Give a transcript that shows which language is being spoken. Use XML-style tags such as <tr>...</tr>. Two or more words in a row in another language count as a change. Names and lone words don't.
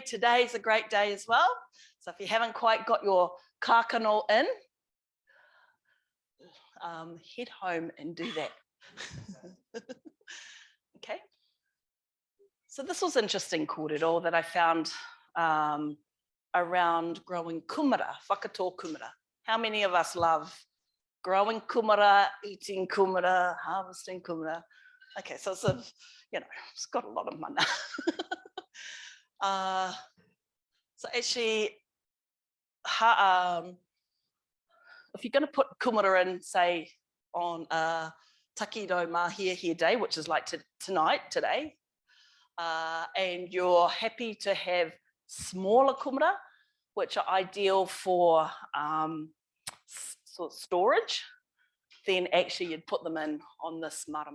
<en>Today's a great day as well. So if you haven't quite got your Cardinal in, head home and do that. Okay. So this was interesting kōrero that I found around growing kumara,</en> <mi>whakatō kumara.</mi> <en>How many of us love growing kumara, eating kumara, harvesting kumara? Okay, so it's it's got a lot of mana. So actually, if you're going to put kumara in, say, on a</en> <mi>takido mahia</mi> <en>day, which is like today, and you're happy to have smaller kumara, which are ideal for sort of storage, then actually you'd put them in on this marama.</en>